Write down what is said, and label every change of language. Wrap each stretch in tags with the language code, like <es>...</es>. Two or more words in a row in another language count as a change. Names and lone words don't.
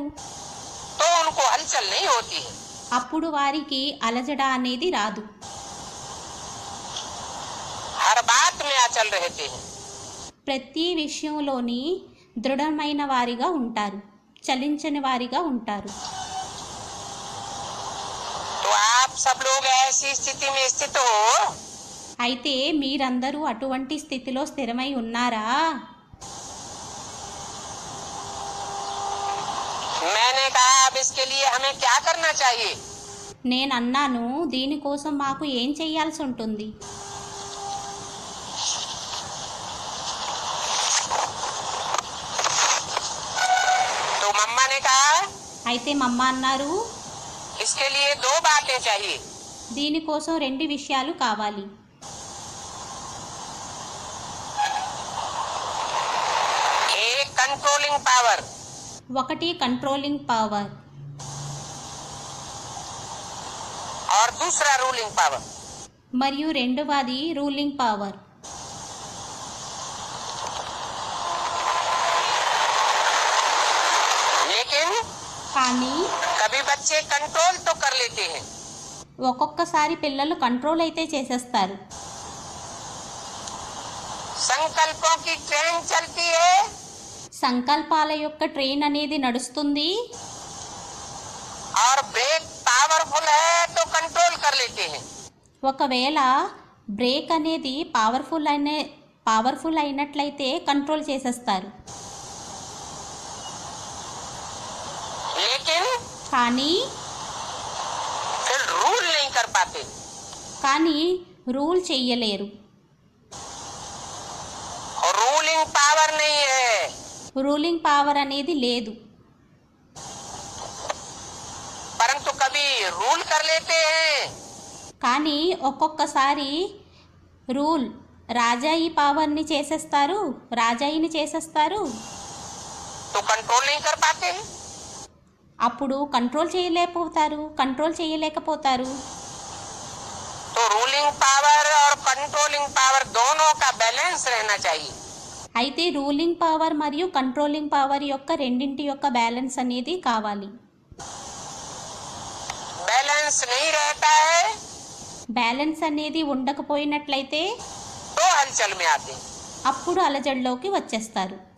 <hi>तो उनको हलचल नहीं होती है।</hi> <te>అప్పుడు వారికి అలజడ అనేది రాదు.</te> <hi>हर बात में अचल रहते हैं।</hi> <te>ప్రతి విషయంలోని దృఢమైన వారిగా ఉంటారు, చలించని వారిగా ఉంటారు.</te> <hi>तो आप सब लोग ऐसी स्थिति में स्थित हो</hi> <te>అయితే మీరందరూ అటువంటి స్థితిలో స్థిరమై ఉన్నారా?</te> <hi>मैंने कहा अब इसके लिए हमें क्या करना चाहिए?</hi> <te>నేను అన్నాను, దీనికోసం మాకు ఏం చేయాల్సి ఉంటుంది?</te> <hi>तो मम्मा ने कहा</hi> <te>అయితే మమ్మ అన్నారు,</te> <hi>इसके लिए 2 बातें चाहिए।</hi> <te>దీనికోసం 2 విషయాలు కావాలి.</te> <hi>एक</hi> <en>controlling power</en> <te>ఒకటి</te> <en>controlling power</en> <hi>और दूसरा</hi> <en>ruling power.</en> <te>మరియు రెండవది</te> <en>ruling power.</en> <hi>लेकिन</hi> <te>కానీ</te> <hi>कभी बच्चे कंट्रोल तो कर लेते हैं,</hi> <te>ఒక్కొక్కసారి పిల్లలు కంట్రోల్ అయితే చేసేస్తారు.</te> <hi>संकल्पों की ट्रेन चलती है</hi> <te>సంకల్పాల యొక్క ట్రైన్ అనేది నడుస్తుంది,</te> <hi>और</hi> <en>brake powerful</en> <hi>है तो कंट्रोल कर लेते हैं।</hi> <te>ఒకవేళ బ్రేక్ అనేది పవర్ఫుల్ అయినట్లయితే కంట్రోల్ చేసేస్తారు.</te> <hi>लेकिन</hi> <te>కానీ</te> <hi>फिर रूल नहीं कर पाते.</hi> <te>కానీ రూల్ చెయ్యలేరు.</te> <hi>और</hi> <en>ruling power</en> <hi>नहीं है.</hi> <en>ruling power</en> <te>అనేది లేదు.</te> <hi>परंतु कभी रूल कर लेते हैं.</hi> <te>కానీ ఒక్కొక్కసారి రూల్ రాజాయి పవర్ని చేసేస్తారు, రాజాయిని చేసేస్తారు.</te> <hi>तो कंट्रोल नहीं कर पाते.</hi> <te>అప్పుడు కంట్రోల్ చేయలేకపోతారు.</te> <hi>तो</hi> <en>ruling power</en> <hi>और</hi> <en>controlling power</en> <hi>दोनों का बैलेंस रहना चाहिए.</hi> <te>అయితే</te> <en>ruling power</en> <te>మరియు</te> <en>controlling power</en> <te>యొక్క రెండింటి యొక్క బ్యాలెన్స్ అనేది కావాలి.</te> <hi>बैलेंस नहीं रहता है</hi> <te>బ్యాలెన్స్ అనేది ఉండకపోయినట్లయితే</te> <hi>तो हलचल में आते हैं.</hi> <te>అప్పుడు అలజడిలోకి వచ్చేస్తారు.</te>